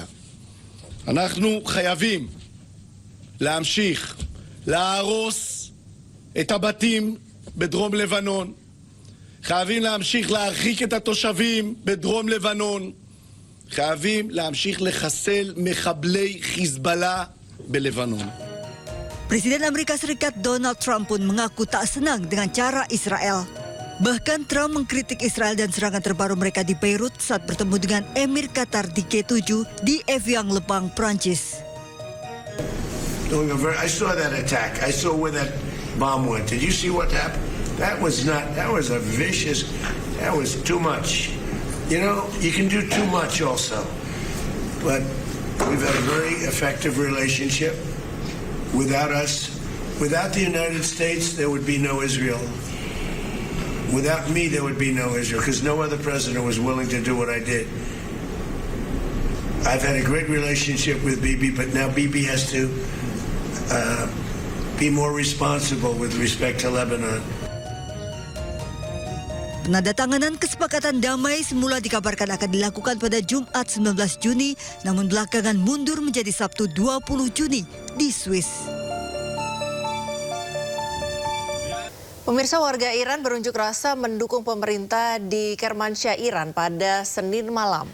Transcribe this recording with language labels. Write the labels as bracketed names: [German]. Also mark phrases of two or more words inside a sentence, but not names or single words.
[Hebrew] אנחנו חייבים להמשיך להרוס את הבתים בדרום לבנון, חייבים להמשיך להרחיק את התושבים בדרום לבנון, חייבים להמשיך לחסל מחבלי חיזבאללה בלבנון. [Indonesian] Presiden Amerika Serikat Donald Trump pun mengaku tak senang dengan cara Israel. Bahkan Trump mengkritik Israel dan serangan terbaru mereka di Beirut saat bertemu dengan Emir Qatar di G7 di Evian, Le Pang, Prancis. [English] I saw that attack. I saw where that bomb went. Did you see what happened? That was a vicious, that was too much. You know, you can do too much also. But we've had a very effective relationship. Without us, without the United States, there would be no Israel. Without me, there would be no Israel, because no other president was willing to do what I did. I've had a great relationship with Bibi, but now Bibi has to be more responsible with respect to Lebanon. [Indonesian] Penandatanganan kesepakatan damai semula dikabarkan akan dilakukan pada Jumat 19 Juni, namun belakangan mundur menjadi Sabtu 20 Juni di Swiss. Pemirsa, warga Iran berunjuk rasa mendukung pemerintah di Kermansyah, Iran pada Senin malam.